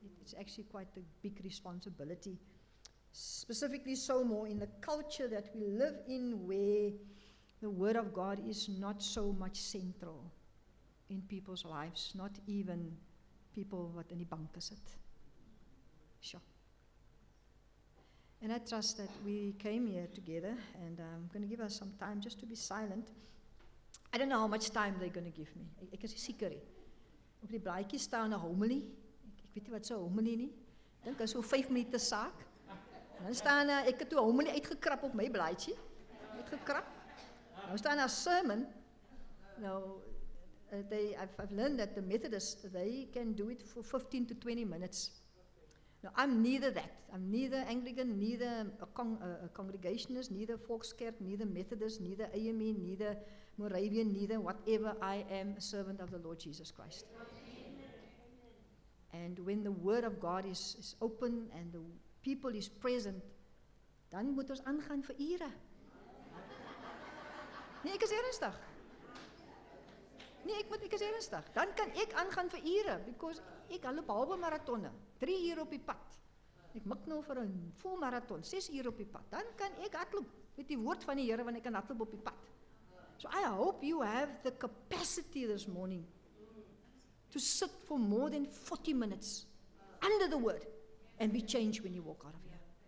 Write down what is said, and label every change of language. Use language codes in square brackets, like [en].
[en] It's actually quite a big responsibility. Specifically so more in the culture that we live in, where the Word of God is not so much central in people's lives, not even people [af] wat in die banke sit. [en] Sure. And I trust that we came here together, and I'm going to give us some time just to be silent. I don't know how much time they're going to give me. [af] Ek is seker nie. Op die blaadjie staan 'n homily. Ek weet nie wat so 'n homily nie. Dink is so 5 minute saak. Dan staan ek het toe 'n homily uitgekrap op my blaadjie. Uitgekrap. Nou staan 'n sermon. [en] Nou I've learned that the Methodists, they can do it for 15 to 20 minutes. Now, I'm neither that. I'm neither Anglican, neither a Congregationalist, neither Volkskerk, neither Methodist, neither AME, neither Moravian, neither whatever. I am a servant of the Lord Jesus Christ. And when the Word of God is open and the people is present, [af] dan moet ons aangaan vir ure. Nee, ek is ernstig. Nee, ek is ernstig. Dan kan ek aangaan vir ure, because ek loop halwe maratonne, 3 ure op die pad. Ek mik nou vir 'n vol maraton, 6 ure op die pad. Dan kan ek hardloop met die woord van die Here, want ek kan hardloop op die pad. [en] So I hope you have the capacity this morning to sit for more than 40 minutes under the Word and be changed when you walk out of here.